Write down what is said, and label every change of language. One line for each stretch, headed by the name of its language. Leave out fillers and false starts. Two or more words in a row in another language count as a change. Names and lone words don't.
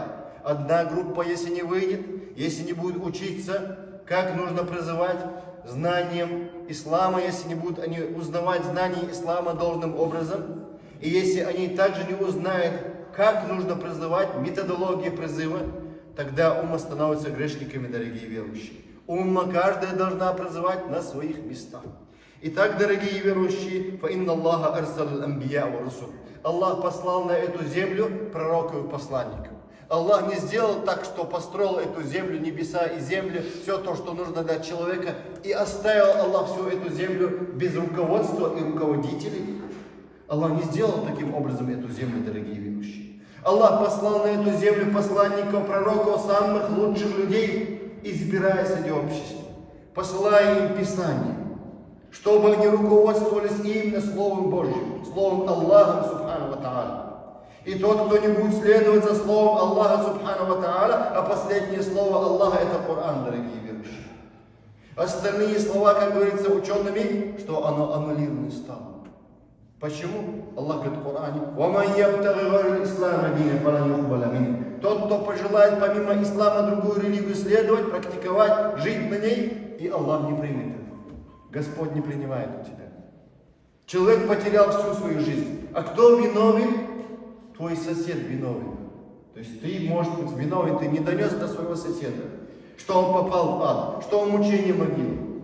Russian: Одна группа, если не выйдет, если не будет учиться, как нужно призывать знанием ислама, если не будут они узнавать знания ислама должным образом, и если они также не узнают, как нужно призывать, методология призыва, тогда умма становится грешниками, дорогие верующие. Умма каждая должна призывать на своих местах. Итак, дорогие верующие,
Arabic: فَإِنَّ اللَّهَ أَرْسَلَ الْأَنْبِيَاءَ وَرُسُلَ.
Russian: Аллах послал на эту землю пророков и посланников. Аллах не сделал так, что построил эту землю, небеса и землю, все то, что нужно для человека, и оставил Аллах всю эту землю без руководства и руководителей. Аллах не сделал таким образом эту землю, дорогие верующие. Аллах послал на эту землю посланников, пророков, самых лучших людей, избирая среди общества, посылая им Писание, чтобы они руководствовались именно Словом Божьим, Словом Аллаха
Arabic: سبحانه وتعالى.
Russian: И тот, кто не будет следовать за Словом Аллаха
Arabic: سبحانه وتعالى,
Russian: а последнее слово Аллаха это Коран, дорогие верующие. Остальные слова, как говорится учеными, что оно аннулировано стало. Почему? Аллах говорит в Коране:
Arabic: وَمَنْ يَبْتَغِ غَيْرَ الْإِسْلَامَ دِينًا فَلَنْ يُقْبَلَ مِنْهُ.
Russian: Тот, кто пожелает помимо ислама другую религию следовать, практиковать, жить на ней, и Аллах не примет это. Господь не принимает у тебя. Человек потерял всю свою жизнь. А кто виновен? Твой сосед виновен. То есть ты, может быть, виновен, ты не донес до своего соседа, что он попал в ад, что он мучение могилы.